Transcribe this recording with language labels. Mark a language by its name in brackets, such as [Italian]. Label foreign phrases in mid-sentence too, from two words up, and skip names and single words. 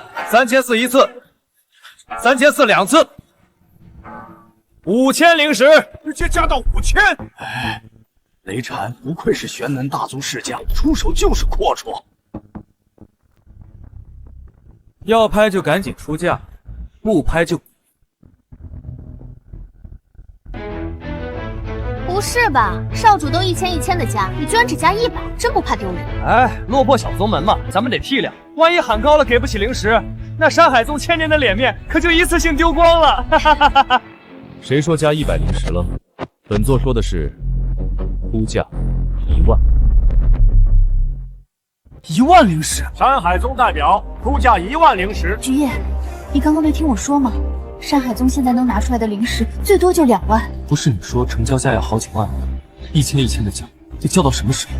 [Chinese] 3400 一次，3400兩次，5000靈石，直接加到5000。哎。雷禪不愧是玄南大宗世家，出手就是闊綽。要拍就趕緊出價，不拍就…… 不是吧？少主都1000的加，你居然只加100，真不怕丟人？哎，落魄小宗門嘛，咱們得體諒。萬一喊高了給不起靈石，那山海宗1000年的臉面可就一次性丟光了。哈哈哈哈！誰說加100靈石了？本座說的是。出價1萬，1萬靈石。山海宗代表出價1萬靈石。菊葉，你剛剛沒聽我說嗎？山海宗現在能拿出來的靈石最多就2萬。不是你說成交價要好幾萬嗎？1000的叫，得叫到什麼時候？